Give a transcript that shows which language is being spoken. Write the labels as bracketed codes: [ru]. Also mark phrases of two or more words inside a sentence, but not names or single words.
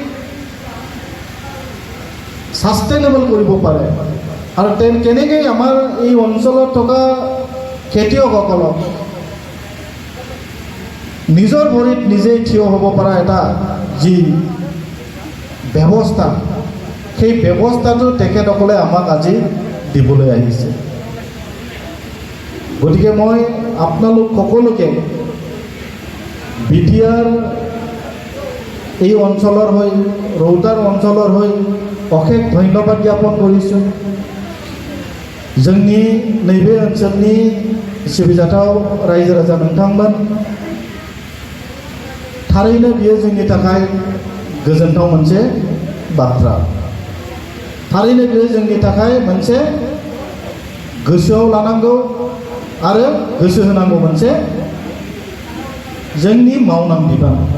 [as] সাষ্টেইনেবল কৰিব পাৰে আৰু কেনেকৈ আমাৰ এই অঞ্চলত থকা খেতিয়কসকলক নিজৰ ভৰিত নিজেই থিয় হ'ব পৰা এটা যি ব্যৱস্থা সেই ব্যৱস্থাটো তেখেতসকলে আমাক আজি দিবলৈ আহিছে গতিকে মই আপোনালোক সকলোকে বিটিআৰ এই অঞ্চলৰ হৈ ৰৌতাৰ অঞ্চলৰ হৈ অশেষ ধন্যবাद জ্ঞাপন কৰিছোঁ [brx] जोंनि नैबे ओनसोलनि सिबिजाथाव रायजो राजा नोंथांमोन थारैनो बियो जोंनि थाखाय गोजोनथाव मोनसे बाथ्रा थारैनो बियो जोंनि थाखाय मोनसे गोसोआव लानांगौ आरो गोसो होनांगौ मोनसे जोंनि मावनां बिबान